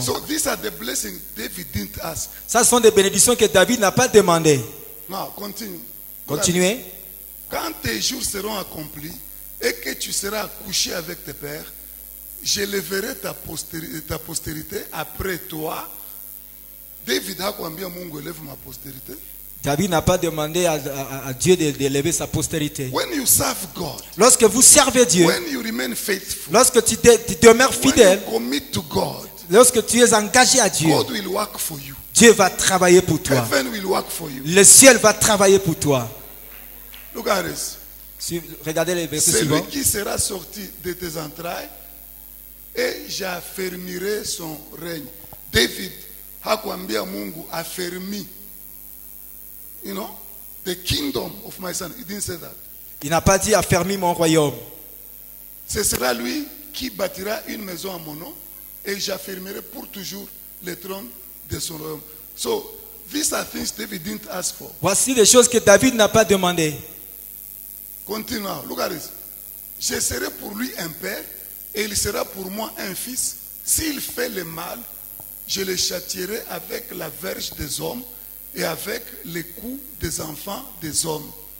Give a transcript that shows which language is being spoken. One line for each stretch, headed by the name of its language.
English: So these are the blessings David didn't ask.
French: Ça sont des bénédictions que David n'a pas demandé.
English: Now, continue.
French: Continuez. Quand tes jours seront accomplis et que tu seras couché avec tes pères, j'élèverai ta postérité après toi.
Swahili: David hakuambia Mungu
French: élève ma postérité. David n'a pas demandé à Dieu d'élever sa postérité.
English: When you serve God,
French: lorsque vous servez Dieu,
English: when you remain faithful,
French: lorsque tu demeures fidèle,
English: when you commit to God,
French: lorsque tu es engagé à Dieu,
English: God will work for you.
French: Dieu va travailler pour toi.
English: Heaven will work for you.
French: Le ciel va travailler pour toi.
English: Look at this.
French: Regardez les versets Celui suivants. qui sera sorti de tes entrailles, et j'affermirai son règne.
Swahili: David hakuambia Mungu affermi.
English: You know, the kingdom of my son. He didn't say that.
French: Il n'a pas dit affermis mon royaume. Ce sera lui qui bâtira une maison à mon nom, et j'affermirai pour toujours le trône de son royaume.
English: So these are things David didn't ask for.
French: Voici les choses que David n'a pas demandé.
English: Continue now. Look at this.
French: Je serai pour lui un père, et il sera pour moi un fils. S'il fait le mal, je le châtierai avec la verge des hommes et avec les coups des enfants des hommes.